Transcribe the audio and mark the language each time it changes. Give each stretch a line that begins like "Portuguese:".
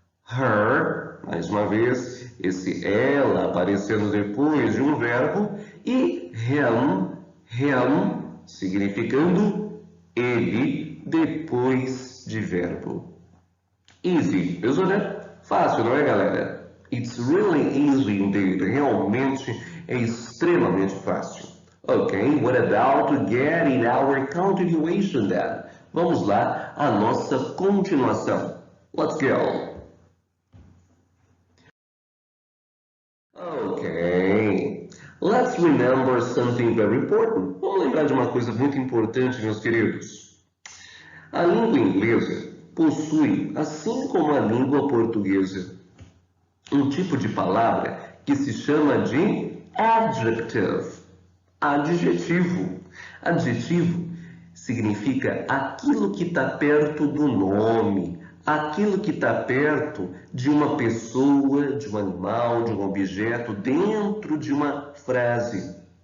Portuguese: Her, mais uma vez, esse ela aparecendo depois de um verbo, e him significando ele depois de verbo. Easy, pessoal, né? Fácil, não é, galera?
English: It's really easy indeed.
Portuguese: Realmente é extremamente fácil.
English: Ok, what about getting our continuation then?
Portuguese: Vamos lá, a nossa continuação.
English: Let's go. Ok, let's remember something very important.
Portuguese: Vamos lembrar de uma coisa muito importante, meus queridos. A língua inglesa possui, assim como a língua portuguesa, um tipo de palavra que se chama de adjective. Adjetivo. Adjetivo significa aquilo que está perto do nome, aquilo que está perto de uma pessoa, de um animal, de um objeto, dentro de uma frase.